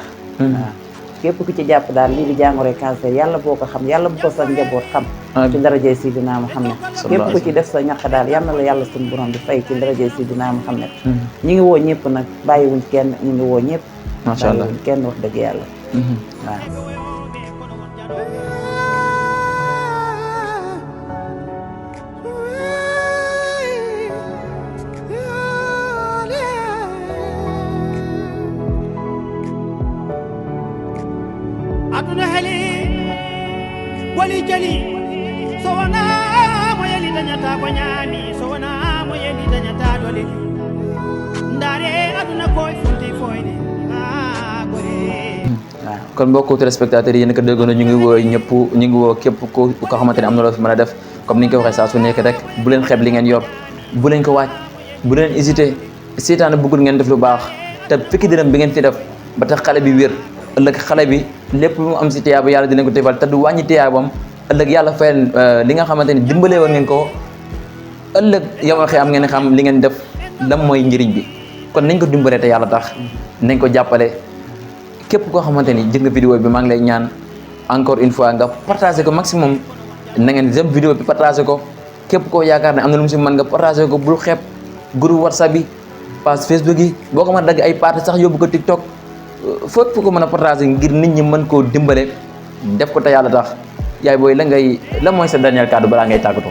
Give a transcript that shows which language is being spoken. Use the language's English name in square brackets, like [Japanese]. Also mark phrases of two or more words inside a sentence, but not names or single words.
[Wolof] waaw képp ku ci jàpp daal lii di jàngoro cancer yàlla boo ko xam yàlla bu ko sa njaboot xam. ci daraja Sidina Muhammad. képp ku ci def sa ñaq daal yal na la yàlla suñu borom bi fay ci daraja Sidina Muhammad. ñi ngi woo ñëpp nag bàyyiwuñ kenn ñu ngi woo ñëpp. [Arabic] macha allah [Wolof] bàyyiwuñ kenn wax dëgg yàlla. waaw. [Fula] aduna heli wali jali so wona mo yeli dañata ko ñaami so wona mo yeli dañata dole ndaare aduna koy fulti foyde gore [Wolof] kon mbokku téléspectateurs yi yéen ko déggoon ñu ngi woo ñëpp ñu ngi woo képp ko xamante ne am na loo fi mën a def comme ni ñu ko waxee saa su nekk rek bu leen xeeb li ngeen yor bu leen ko waaj bu leen hésité seetaan bëggul ngeen def lu baax te fekki dërëm bi ngeen fi def ba tax xale bi wér ëllëg xale bi lépp lu mu am si tiyaaba yàlla dinañ ko defal te du wàññi tiyaabam ëllëg yàlla fayal li nga xamante ni dimbalee woon ngeen ko ëllëg yow waxee am ngeen xam li ngeen def lam mooy njëriñ bi kon nañ ko dimbalee te yàlla tax nañ ko jàppale képp koo xamante ni jël nga vidéo bi maa ngi lay ñaan [French] encore une fois [Wolof] nga partagé ko maximum na ngeen jëm vidéo bi partagé ko képp koo yaakaar ne am na lu mu si mën nga partagé ko bul xeeb groupe WhatsApp bi page Facebook yi boo ko mën a dagg ay parties sax yóbbu ko TikTok fépp ko mën a partagé ngir nit ñi mën koo dimbale def ko te yàlla tax yaay booy la mooy sa dernier kàddu balaa ngay tàggatoo.